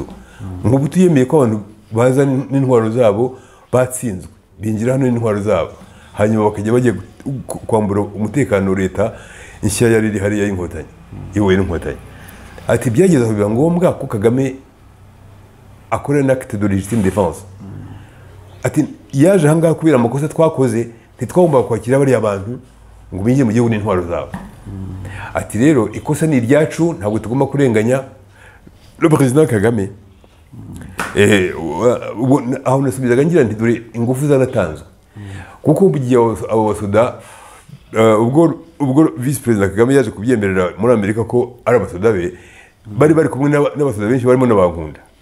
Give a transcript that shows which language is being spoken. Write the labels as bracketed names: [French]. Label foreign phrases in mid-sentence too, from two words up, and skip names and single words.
[Kinyarwanda] Mobutu yemeye ko abantu baza n'intwaro zabo batsinzwe, binjira hano n'intwaro zabo, hanyuma bakajya bagiye kwambura umutekano leta nshya yari iri hariya y'inkotanyi, iwe n'inkotanyi. Ati byageze aho biba ngombwa ko Kagame akora [French] un acte de légitime défense. [Kinyarwanda] Ati yaje ahangaha kubera amakosa twakoze, ntitwagomba kwakira bariya abantu ngo binjire mu gihugu n'intwaro zabo. Ati rero ikosa ni iryacu, ntabwo tugomba kurenganya [French] le président [Kinyarwanda] Kagame. Aho nasubizaga ngira nti dore ingufu zanatanzwe, kuko bugiye abo basoda, ubwo [French] vice président [Kinyarwanda] Kagame yaje kubyemerera muri Amerika ko ari abasoda be, bari kumwe n'abasoda benshi barimo n'abankunda.